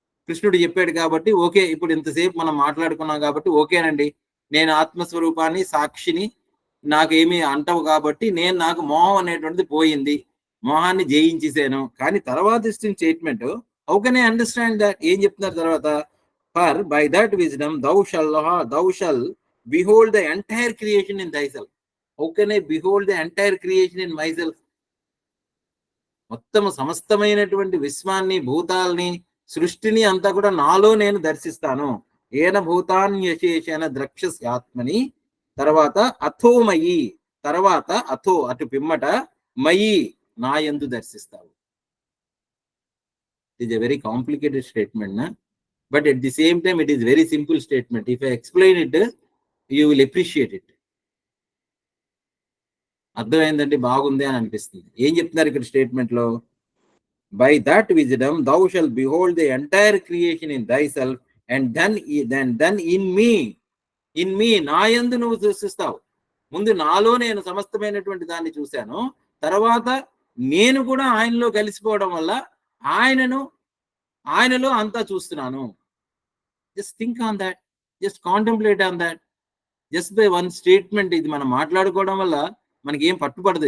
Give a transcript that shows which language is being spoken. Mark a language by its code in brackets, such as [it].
[te] కృష్ణుడు చెప్పాడు కాబట్టి ఓకే, ఇప్పుడు ఇంతసేపు మనం మాట్లాడుకున్నాం కాబట్టి ఓకేనండి, నేను ఆత్మస్వరూపాన్ని సాక్షిని, నాకేమీ అంటవు కాబట్టి నాకు మోహం అనేటువంటిది పోయింది, మోహాన్ని జయించేసాను. కానీ తర్వాత ఇచ్చిన [en] Statement how can I understand that? [te] ఏం చెప్తున్నారు తర్వాత? [en] For by that wisdom thou shall behold the entire creation in thyself. How can I behold the entire creation in myself? [te] మొత్తం సమస్తమైనటువంటి విశ్వాన్ని, భూతాల్ని, సృష్టిని అంతా కూడా నాలో నేను దర్శిస్తాను. ఏన భూతాన్యశేషణ ద్రక్ష్యస్యాత్మని. తర్వాత అథోమయి, తర్వాత అథో అటు పిమ్మట మయి నా యందు దర్శిస్తావు. [en] It is a very complicated statement నా, but at the same time it is very simple statement. If I explain it, you will appreciate it. [te] అర్థమైందండి, బాగుంది అని అనిపిస్తుంది. ఏం చెప్తున్నారు ఇక్కడ స్టేట్మెంట్ లో? [en] by that wisdom thou shall behold the entire creation in thyself and then in me [te] నా యందు నువ్వు దర్శిస్తావు. ముందు నాలో నేను సమస్తమైనటువంటి దాన్ని చూశాను, తర్వాత నేను కూడా ఆయనలో కలిసిపోవడం వల్ల ఆయనలో అంతా చూస్తున్నాను. [en] Just think on that, just contemplate on that. Just by one statement [te] ఇది మనం మాట్లాడుకోవడం వల్ల మనకి ఏం పట్టుపడదు.